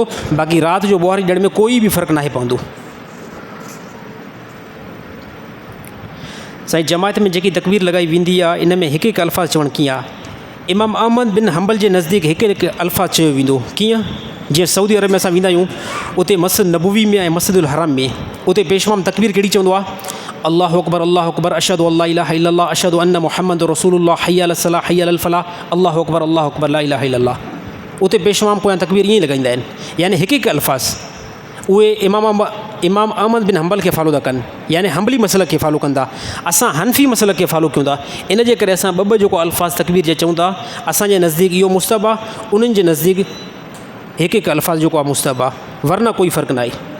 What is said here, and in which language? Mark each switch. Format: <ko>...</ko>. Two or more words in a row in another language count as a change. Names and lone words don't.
<sd>बाक़ी राति जो ॿुहारी ॾियण में कोई बि फ़र्क़ु न आहे पवंदो। साईं, जमायत में जेकी तकबीर लॻाई वेंदी आहे इन में हिकु अल्फ़ाज़ चवणु कीअं आहे? इमाम अहमद बिन हंबल जे नज़दीक हिकु अल्फ़ाज़ चयो वेंदो। कीअं? जीअं सऊदी अरब में असां वेंदा आहियूं, उते मस्जिद नबवी में ऐं मस्जिदुल हरम में उते पेशवाम तकबीर कहिड़ी चवंदो आहे?</sd> <ar>الله أكبر أشهد أن لا إله إلا الله أشهد أن محمد رسول الله حي على الصلاة حي على الفلاح الله أكبر لا إله إلا الله.</ar> <sd>उते पेशवाम पोयां तकबीर ईअं ई लॻाईंदा आहिनि, यानी हिकु अल्फ़ाज़। उहे इमाम अहमद बिन हंबल खे फॉलो था कनि, यानी हंबली मसलक खे फॉलो कंदा। असां हनफ़ी मसलक खे फॉलो कयूं था। इन जे करे असां ॿ जेको अल्फ़ाज़ तकबीर जे चऊं था, असांजे नज़दीक इहो मुस्तहब आहे, उन्हनि जे नज़दीक हिकु अल्फ़ाज़ जेको आहे मुस्तहब आहे, वरना कोई फ़र्क़ु न आहे।</sd>